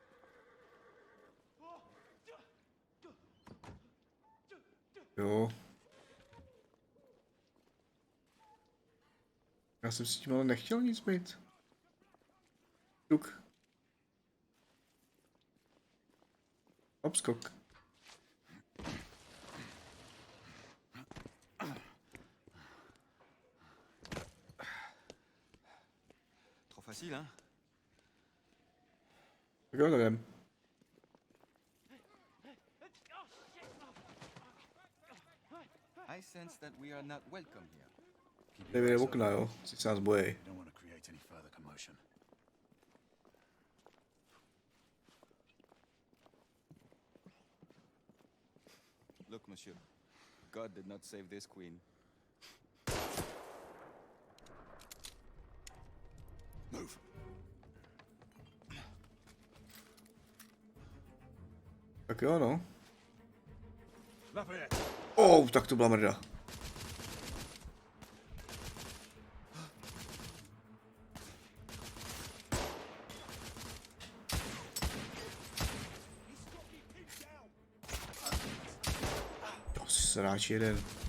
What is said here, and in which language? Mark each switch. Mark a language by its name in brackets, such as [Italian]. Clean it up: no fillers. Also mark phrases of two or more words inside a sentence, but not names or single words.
[Czech] Jo. Já jsem si tím ale nechtěl nic mít. Tuk. Obskok. [French] Trop facile, hein? [Czech] Tak jo, tak jdem. [English] I sense that we are not welcome here. [Czech] Jdeme do okna, jo. Si se nás bojí. [English] Don't want to create any further commotion. Look, monsieur. God did not save this queen. Move. [Czech] Tak jo, no. Lafayette. Oh, tak to byla mrda. To si sráč jeden.